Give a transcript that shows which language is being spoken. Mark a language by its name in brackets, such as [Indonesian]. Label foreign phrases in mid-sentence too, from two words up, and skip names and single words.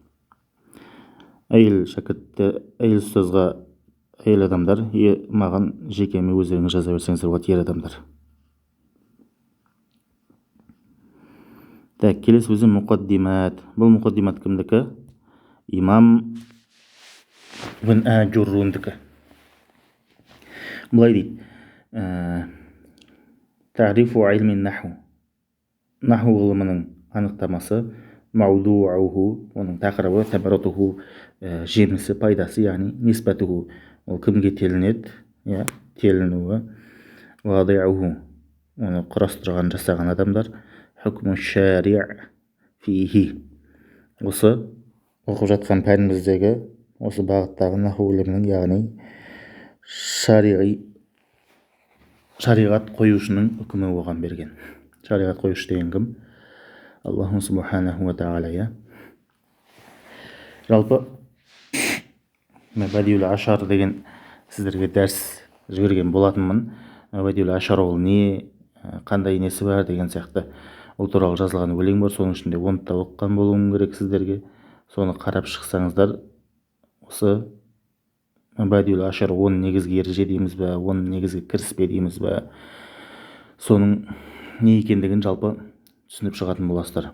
[Kazakh] Әйел шәкіртті, әйел ұстазға әйел адамдар, маған жекеме өздеріңіз жаза берсеңіздер болады, ер адамдар. Келесі сөзі мұқаддимат. Бұл мұқаддимат кімдікі? Имам Ибн Ажуррундікі. Бұлай дейді. [Arabic] تعريف علم النحو. [Kazakh] Наху ғылымының анықтамасы, маудууху, оның тақырыбы, табаратуху, жемісі, пайдасы, яғни нисбатуху, ол кімге телінеді, телінуі, вадиуху, оны құрастырған, жасаған адамдар, [Arabic] حكم شارع فيه. [Kazakh] Осы оқып жатқан пәніміздегі осы бағыттағы наху ғылымының, яғни шариғат қоюшының үкімі оған берген. Шариғат қоюшы деген кім? [Arabic] الله سبحانه وتعالى. [Kazakh] Жалпы Мабадиул Ашар деген сіздерге дәріс жіберген болатынмын. Мабадиул Ашар ол не, қандай несі бар деген сияқты ол туралы жазылған өлең бар. Соның ішінде оны да оқыған болуым керек сіздерге. Соны қарап шықсаңыздар, осы Мабадиул Ашар оның негізгі ереже дейміз бе, оның негізгі кіріспе дейміз бе, соның не екендігін жалпы түсініп шығатын боласыздар.